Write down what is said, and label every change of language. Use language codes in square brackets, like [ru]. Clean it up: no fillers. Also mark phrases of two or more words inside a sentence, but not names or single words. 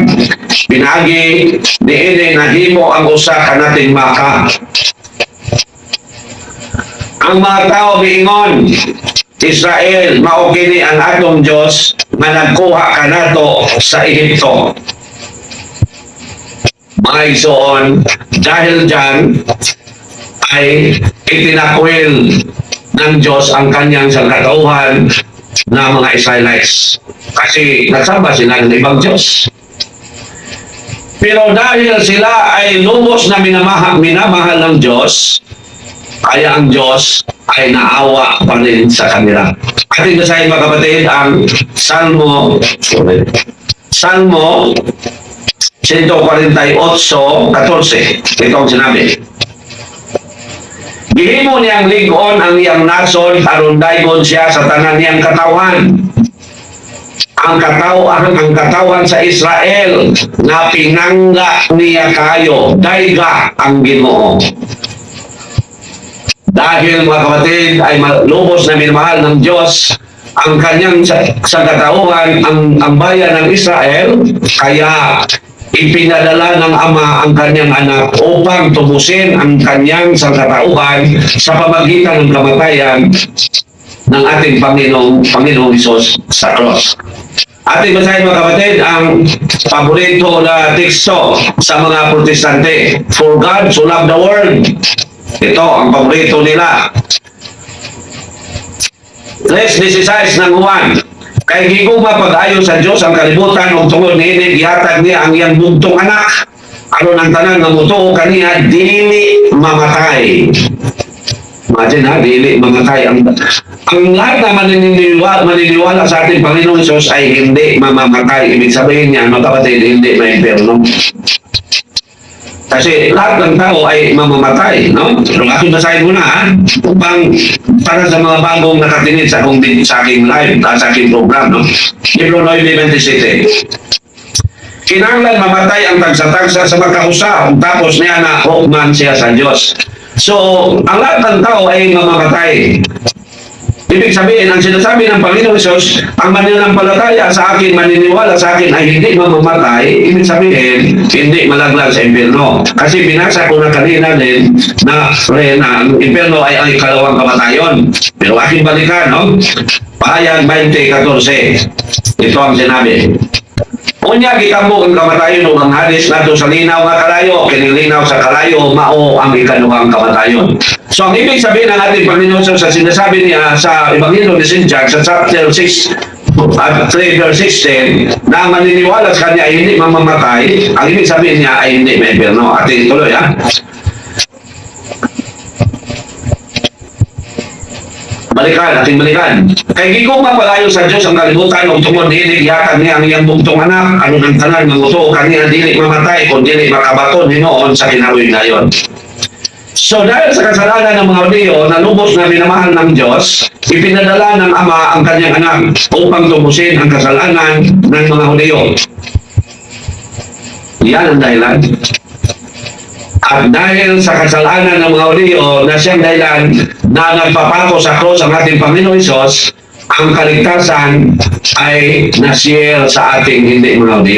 [ceb] Pinagi niini nahimo ang usa ka nating maka. Ang mga tao miingon, Israel, mao kini ang atong Diyos nga nagkuha kanato sa Ehipto. Mga igsoon, [tl] dahil dyan ay itinakwil ng Diyos ang kanyang sangkatauhan na mga Israelites. Kasi nagsamba sila ng ibang Diyos. Pero dahil sila ay lubos na minamahal ng Diyos, kaya ang Diyos ay naawa pa rin sa kanila. Ating basahin mga kapatid ang Salmo 148:14. Ito ang sinabi. [ceb] Gihimo niyang ligon ang iyang nason aron daygon siya sa tanan niyang katawan. Ang katawan sa Israel na pinangga niya kayo, dayga ang Ginoo. [tl] Dahil mga kapatid ay lubos na minamahal ng Diyos ang kanyang sangkatauhan, ang bayan ng Israel, kaya ipinadala ng Ama ang kanyang anak upang tubusin ang kanyang sangkatauhan sa pamagitan ng kamatayan ng ating Panginoong Hesus sa cross. Ating basahin mga kapatid ang paborito na teksto sa mga Protestante. [en] For God so loved the world. [tl] Ito ang paborito nila. 3:16 ng Juan. [ceb] Kay gigugma pag-ayo sa Dios ang kalibutan ug tungod niini gihatag niya ang iyang bugtong anak aron ang tanan nga motuo kaniya dili mamatay. [tl] Imagine ha, [ceb] dili mamatay [tl] ang lahat na maniniwala sa ating Panginoong Hesus ay hindi mamamatay. Ibig sabihin niya, mga kapatid, hindi may impyerno. Kasi lahat ng tao ay mamamatay, no? Pero aking basahin muna, ha? Upang para sa mga bagong nakatingin sa aking live, sa aking program, no? [ceb] Libro 9:27. Kinahanglan mamatay ang tagsa-tagsa sa magkahusa, tapos niya na hukman siya sa Diyos. [tl] So, ang lahat ng tao ay mamamatay. Ibig sabihin, ang sinasabi ng Panginoong Hesus, ang mananampalataya sa akin, maniniwala sa akin ay hindi mamamatay, ibig sabihin, hindi malaglag sa impyerno. Kasi binasa ko na kanina din na ang impyerno ay ang ikalawang kamatayon. Pero aking balikan, no? Pahayag 20:14. Ito ang sinabi. [ceb] Unya gitambok ang kamatayon ug ang hadis nato sa linaw nga kalayo, kinilinaw sa kalayo mao ang ikaduhang kamatayon. [tl] So ang ibig sabihin ng ating Panginoon sa sinasabi niya sa Ebanghelyo ni St. John sa chapter 6 at 3 verse 16 na maniniwala sa kanya ay hindi mamamatay, ang ibig sabihin niya ay hindi may impyerno. Ating tuloy ha. Ating balikan. [ceb] Kay gigugma pag-ayo sa Dios ang kalibutan ug tungod niini gihatag niya ang iyang bugtong anak aron ang tanan nga motuo kaniya dili mamatay kun dili makabaton hinuon sa kinabuhi-nayon. [tl] So dahil sa kasalanan ng mga Hudyo na lubos na minamahal ng Diyos, ipinadala ng Ama ang kanyang anak upang tubusin ang kasalanan ng mga Hudyo. Yan ang dahilan. At dahil sa kasalanan ng mga Hudyo na siyang dahilan na nagpapako sa krus ang ating Panginoong Hesus, ang kaligtasan ay na-share sa ating hindi mga Hudyo.